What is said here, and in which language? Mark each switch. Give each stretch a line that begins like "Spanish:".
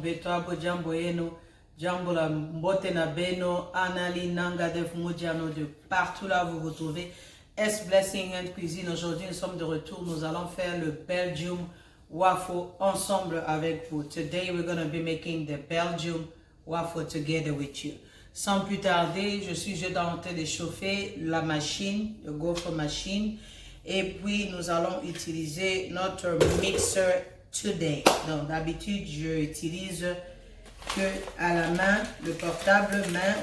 Duala: Betoa Bojambo Eno, Jambola Mbotena Beno, Anali Nanga Def Modiano,
French: de partout là vous vous trouvez. S Blessing and Cuisine. Aujourd'hui nous sommes de retour. Nous allons faire le Belgium waffle ensemble avec vous.
English: Today we're going to be making the Belgium waffle together with you.
French: Sans plus tarder, je suis juste en train de chauffer la machine, le gaufre machine. Et puis, nous allons utiliser notre mixer today. Donc, d'habitude, je utilise que à la main, le portable main.